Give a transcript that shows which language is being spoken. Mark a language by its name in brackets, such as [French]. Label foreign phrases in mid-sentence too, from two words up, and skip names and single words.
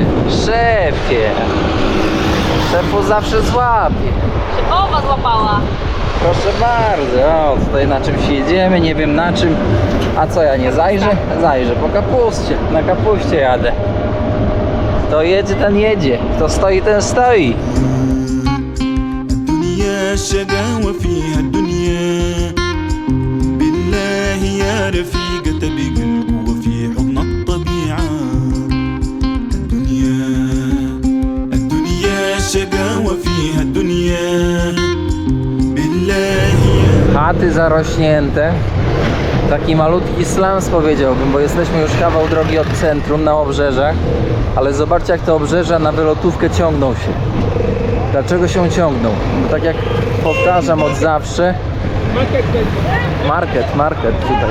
[Polish] Szefie. Szefu zawsze złapie. Szefowa złapała. Proszę bardzo, o, tutaj na czymś jedziemy, nie wiem na czym. A co, ja nie zajrzę? Zajrzę po kapuście, na kapuście jadę. Kto jedzie, ten jedzie. Kto stoi, ten stoi. [Arabic] الدنيا شقاوة فيها الدنيا بالله يا رفيقة بقلب وفي حضن الطبيعة الدنيا شقاوة فيها الدنيا بالله يا [Polish] Chaty zarośnięte. Taki malutki slums powiedziałbym, bo jesteśmy już kawał drogi od centrum na obrzeżach. Ale zobaczcie jak te obrzeża na wylotówkę ciągną się. Dlaczego się ciągną? Bo tak jak powtarzam od zawsze, Market tutaj.